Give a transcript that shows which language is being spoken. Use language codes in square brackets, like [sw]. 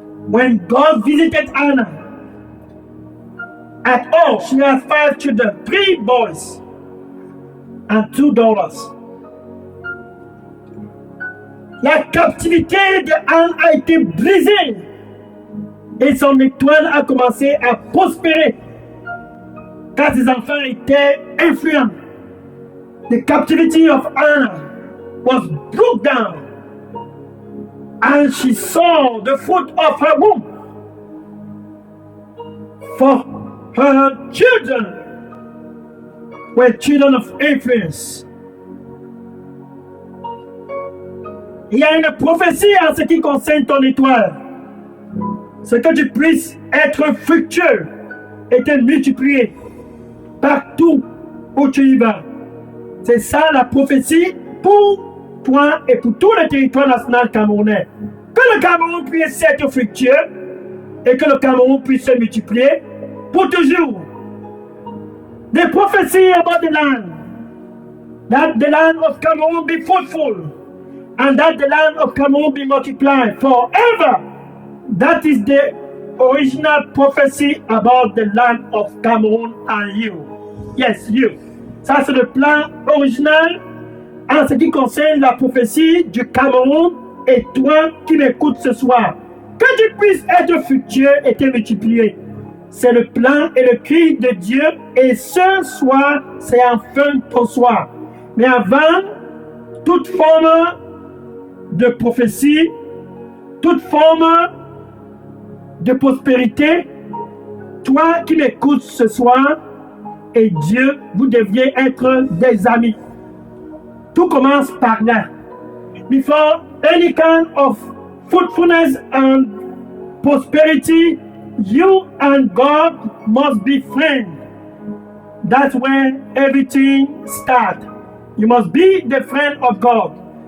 [en] When God visited Anna, at all, she has 5 children, 3 boys and 2 daughters. [fr] La captivité de Anne a été brisée et son étoile a commencé à prospérer car ses enfants étaient influents. [en] The captivity of Anna was broke down, and she saw the fruit of her womb. For her children were children of influence. [fr] Il y a une prophétie en ce qui concerne ton étoile. C'est que tu puisses être fructueux et te multiplier partout où tu y vas. C'est ça la prophétie pour toi et pour tout le territoire national camerounais. Que le Cameroun puisse être fructueux et que le Cameroun puisse se multiplier pour toujours. [en] The prophecy about the land, that the land of Cameroun be fruitful, and that the land of Cameroun be multiplied forever. That is the original prophecy about the land of Cameroon and you. Yes, you. [fr] Ça, c'est le plan original en ce qui concerne la prophétie du Cameroun et toi qui m'écoutes ce soir. Que tu puisses être fructueux et te multiplier. C'est le plan et le cri de Dieu et ce soir, c'est enfin ton soir. Mais avant, toute forme de prophétie, toute forme de prospérité, toi qui m'écoutes ce soir et Dieu, vous deviez être des amis. Tout commence par là. [en] Before any kind of fruitfulness and prosperity, you and God must be friends. That's where everything starts. You must be the friend of God.